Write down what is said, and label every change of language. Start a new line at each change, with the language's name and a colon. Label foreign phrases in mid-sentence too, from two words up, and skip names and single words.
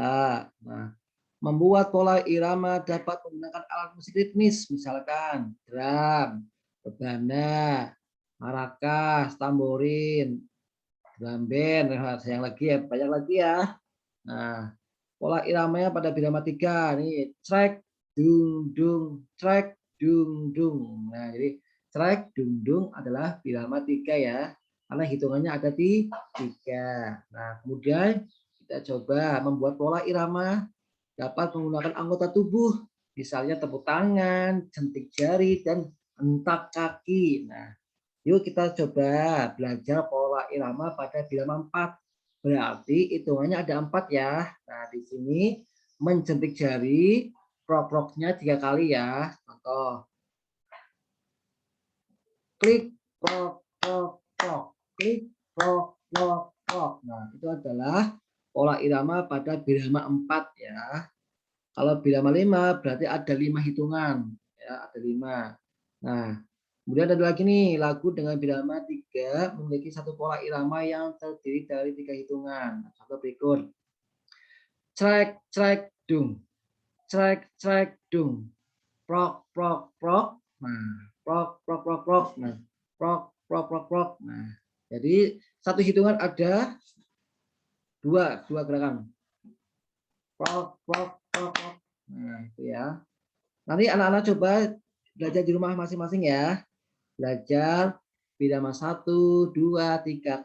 Indonesian: Nah, membuat pola irama dapat menggunakan alat musik ritmis, misalkan drum, rebana, maracas, tamborin, drum band, yang lagi ya, banyak lagi ya. Nah, pola iramanya pada birama 3 nih, trek dung dung, trek dung dung. Nah, jadi trek dung dung adalah birama 3 ya. Karena hitungannya ada di 3. Nah, kemudian kita coba membuat pola irama dapat menggunakan anggota tubuh, misalnya tepuk tangan, jentik jari, dan hentak kaki. Nah, yuk kita coba belajar pola irama pada birama 4. Berarti hitungannya ada 4 ya. Nah, di sini menjentik jari, prok-proknya 3 kali ya. Contoh, klik, prok, prok, prok, klik, prok, prok, prok. Nah, itu adalah pola irama pada birama 4 ya. Kalau birama 5 berarti ada 5 hitungan ya, ada 5. Nah, kemudian ada lagi nih lagu dengan birama 3 memiliki satu pola irama yang terdiri dari 3 hitungan. Contoh berikut. Crek crek dung. Crek crek dung. Prok prok prok. Nah, prok prok prok prok. Nah, prok prok prok prok. Nah, jadi satu hitungan ada dua gerakan. Prok prok prok prok. Nah, itu ya. Nanti anak-anak coba belajar di rumah masing-masing ya. Belajar birama 1, 2, 3.